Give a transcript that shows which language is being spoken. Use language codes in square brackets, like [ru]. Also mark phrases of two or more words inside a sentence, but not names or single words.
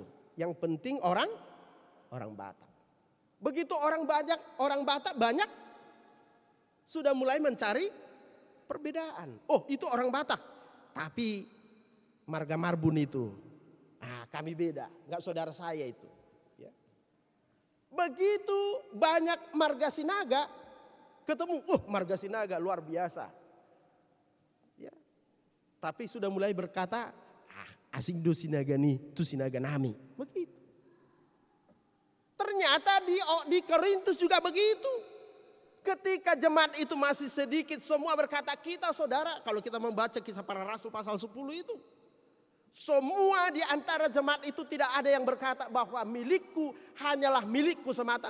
[id] Yang penting orang Batak. Begitu orang Batak banyak, sudah mulai mencari perbedaan. Oh, itu orang Batak. Tapi marga Marbun itu, kami beda. Enggak saudara saya itu. Ya. Begitu banyak marga Sinaga, ketemu, marga Sinaga luar biasa. Ya. Tapi sudah mulai berkata, [bbc] asing do Sinaga nih, tu Sinaga nami. [id] Begitu. Ternyata di Korintus juga begitu. Ketika jemaat itu masih sedikit, semua berkata kita saudara. Kalau kita membaca Kisah Para Rasul pasal 10 itu. Semua di antara jemaat itu tidak ada yang berkata bahwa milikku hanyalah milikku semata.